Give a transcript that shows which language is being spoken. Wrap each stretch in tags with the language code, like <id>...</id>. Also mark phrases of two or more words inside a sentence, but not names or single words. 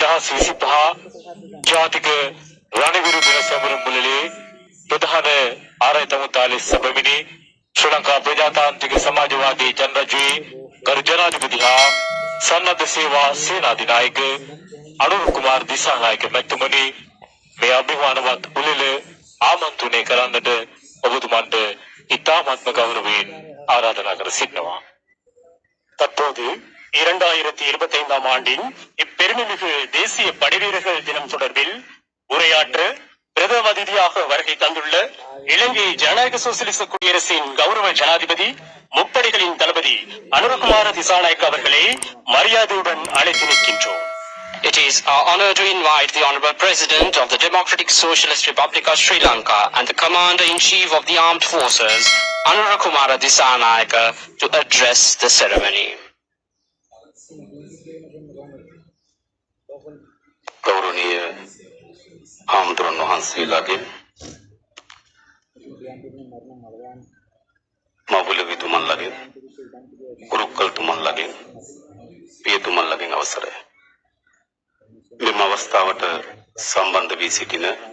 <si>දෙදහස් 25 ජාතික රණවිරු දින සමරු මුලදී ප්‍රධාන ආරාධිත තාලේ සැබවිනි ශ්‍රී ලංකා ප්‍රජාතාන්ත්‍රික සමාජවාදී ජනරජයේ ගරු ජනාධිපති හා සන්නද්ධ සේවා සේනාධිනායක අනුර කුමාර දිසානායක මැතිතුමනි මේ අභිමානවත් උළෙල ආමන්ත්‍රණය කරන්නට ඔබතුමන්ට ඉතාමත්ම ගෞරවයෙන් ආරාධනා කර සිටිනවා.</si> <ta>தற்போது 2025ஆம் ஆண்டின் இப்பெருமைமிகு தேசிய படைவீரர்கள் தினம் தொடர்பில் உரையாற்ற பிரதம அதிதியாக வருகை தந்துள்ள இலங்கை ஜனநாயக சோசியலிச குடியரசின் கௌரவ ஜனாதிபதி முப்படைகளின் தளபதி அனுரகுமார திசாநாயக்க அவர்களை மரியாதையுடன் அழைத்து நிற்கின்றோம்.</ta> <en>It is our honor to invite the Honorable President of the Democratic Socialist Republic of Sri Lanka and the Commander-in-Chief of the Armed Forces, Anurakkumara Dissanayaka, to address the ceremony.</en> <si>ගෞරවනීය ආමන්ත්‍රණ වහන්සේලාගේ මවුලවිතුමන්ලගේ කුරුක්කල්තුමන්ලගේ පියතුමන්ලගේ අවසරය මෙම අවස්ථාවට සම්බන්ධ වී සිටින</si>